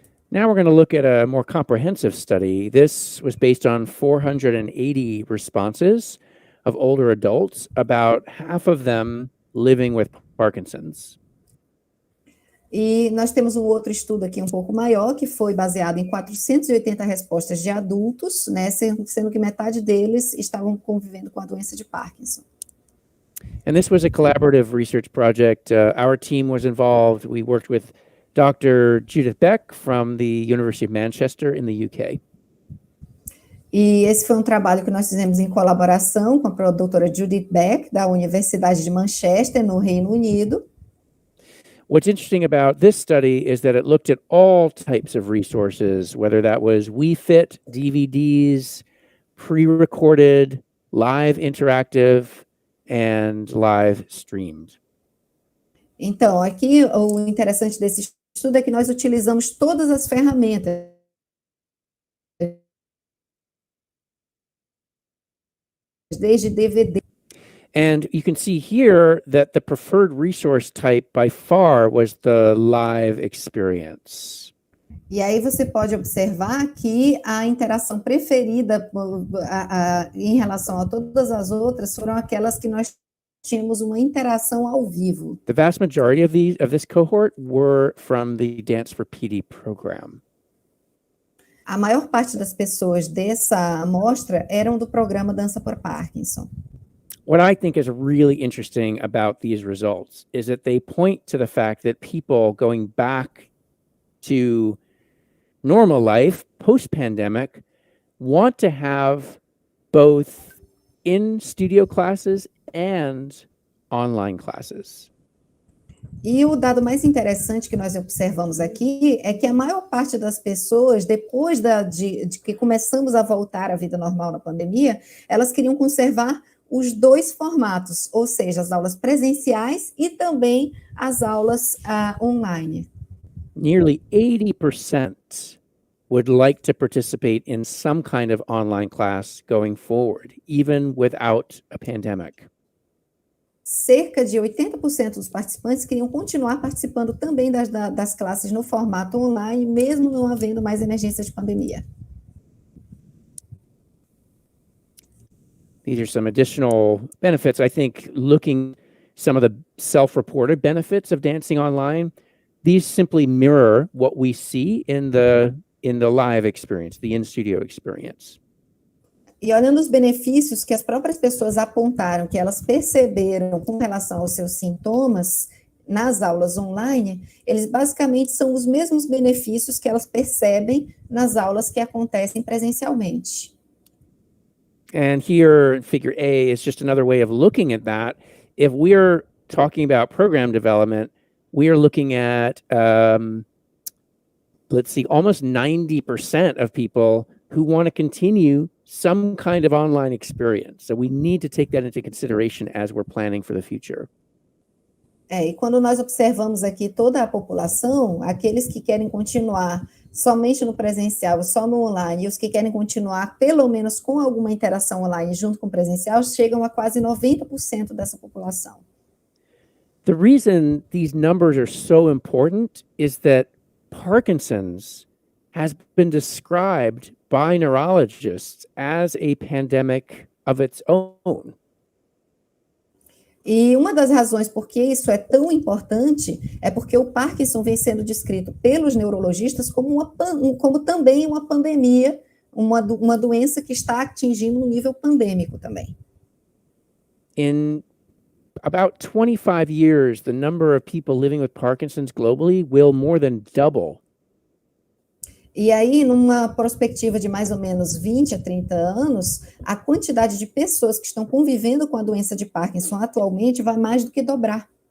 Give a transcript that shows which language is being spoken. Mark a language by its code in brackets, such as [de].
[en] Now we're going to look at a more comprehensive study. This was based on 480 responses of older adults, about half of them living with Parkinson's. [pt] E nós temos um outro estudo aqui um pouco maior, que foi baseado em 480 respostas de adultos, né, sendo que metade deles estavam convivendo com a doença de Parkinson. [en] And this was a collaborative research project. Our team was involved. We worked with Dr. Judith Beck from the University of Manchester in the UK. [pt] E esse foi um trabalho que nós fizemos em colaboração com a doutora Judith Beck, da Universidade de Manchester, no Reino Unido. [en] What's interesting about this study is that it looked at all types of resources, whether that was WeFit, DVDs, pre-recorded, live interactive, and live streamed. [pt] Então, aqui o interessante desse estudo é que nós utilizamos todas as ferramentas, desde DVD. [en] And you can see here that the preferred resource type by far was the live experience. [pt] E aí você pode observar que a interação preferida em relação a todas as outras foram aquelas que nós tínhamos uma interação ao vivo. [en] The vast majority of this cohort were from the Dance for PD program. [pt] A maior parte das pessoas dessa amostra eram do programa Dança por Parkinson. [en] What I think is really interesting about these results is that they point to the fact that people going back to normal life post-pandemic want to have both in-studio classes and online classes. [pt] E o dado mais interessante que nós observamos aqui é que a maior parte das pessoas, depois de que começamos a voltar à vida normal na pandemia, elas queriam conservar os dois formatos, ou seja, as aulas presenciais e também as aulas online. [en] Nearly 80% would like to participate in some kind of online class going forward, even without a pandemic. [pt] Cerca de 80% dos participantes queriam continuar participando também das classes no formato online, mesmo não havendo mais emergência de pandemia. [en] These are some additional benefits. I think looking some of the self-reported benefits of dancing online, these simply mirror what we see in the live experience, the in-studio experience. [pt] E olhando os benefícios que as próprias pessoas apontaram, que elas perceberam com relação aos seus sintomas, nas aulas online, eles basicamente são os mesmos benefícios que elas percebem nas aulas que acontecem presencialmente. [en] And here, figure A is just another way of looking at that. If we're talking about program development, we are looking at, let's see, almost 90% of people who want to continue some kind of online experience. So we need to take that into consideration as we're planning for the future. [pt] E quando nós observamos aqui toda a população, aqueles que querem continuar somente no presencial, só no online, e os que querem continuar pelo menos com alguma interação online junto com o presencial, chegam a quase 90% dessa população. [en] The reason these numbers are so important is that Parkinson's has been described by neurologists as a pandemic of its own. [pt] E uma das razões por que isso é tão importante é porque o Parkinson vem sendo descrito pelos neurologistas como também uma pandemia, uma doença que está atingindo um nível pandêmico também. [en] In about 25 years, the number of people living with Parkinson's globally will more than double. [pt] E aí, numa perspectiva de mais ou menos 20 a 30 anos, a quantidade de pessoas que estão convivendo com a doença de Parkinson atualmente vai mais do que dobrar.